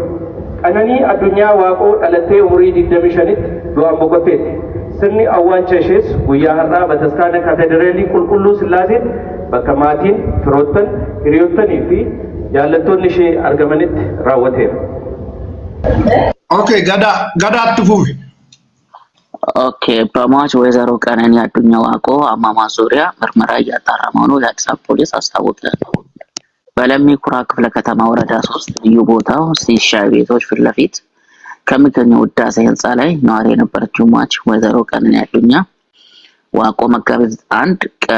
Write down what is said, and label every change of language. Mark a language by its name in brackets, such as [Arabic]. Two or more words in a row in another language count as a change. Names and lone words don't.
[Oromo] Qananii Addunyaa Waaqoo dhalattee umurii 25tti du'aan boqotteetti. Sirni awwaalcha ishees guyyaa har'aa Bataskaana Kaatedraalii Qulqulluu Sillaaseetti bakka maatiin, firoottan, hiriyoottanii fi jaallattoonni ishee argamanitti raawwateera. Okay, gadaatti fufi. [Amharic] Okay, በሟች ወይዘሮ ቀነኒ አዱኛ ዋቆ አሟሟት ዙሪያ ምርመራ እያጣራ መሆኑን የአዲስ አበባ ፖሊስ አስታወቀ። በለሚ ኩራ ክፍለ ከተማ ወረዳ 3 ልዩ ቦታው ሲሻይ ቤቶች ፊት ለፊት ከሚገኘው ውዳሴ ህንጻ ላይ ነዋሪ የነበረችው ሟች ወይዘሮ ቀነኒ አዱኛ ዋቆ መጋቢት 1 ቀን